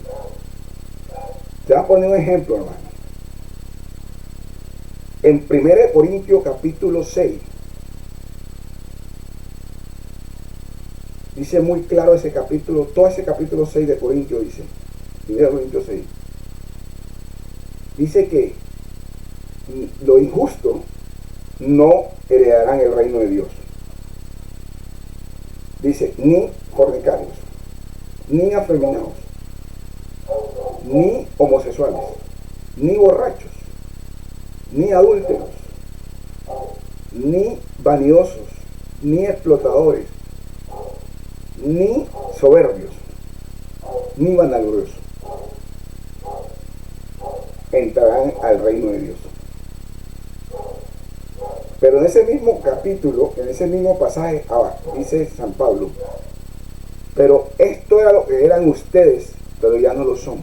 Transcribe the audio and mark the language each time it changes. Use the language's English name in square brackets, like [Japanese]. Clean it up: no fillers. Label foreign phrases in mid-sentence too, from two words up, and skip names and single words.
[Spanish] Te voy a poner un ejemplo, hermano. En 1 Corintios capítulo 6, dice muy claro ese capítulo, todo ese capítulo 6 de Corintios dice, 1 Corintios 6, dice que los injustos no heredarán el reino de Dios. Dice: ni fornicarios, ni afeminados, ni homosexuales, ni borrachos, ni adúlteros, ni vanidosos, ni explotadores, ni soberbios, ni vanagloriosos entrarán al reino de Dios. Pero en ese mismo capítulo, en ese mismo pasaje, dice San Pablo: pero esto era lo que eran ustedes, pero ya no lo son.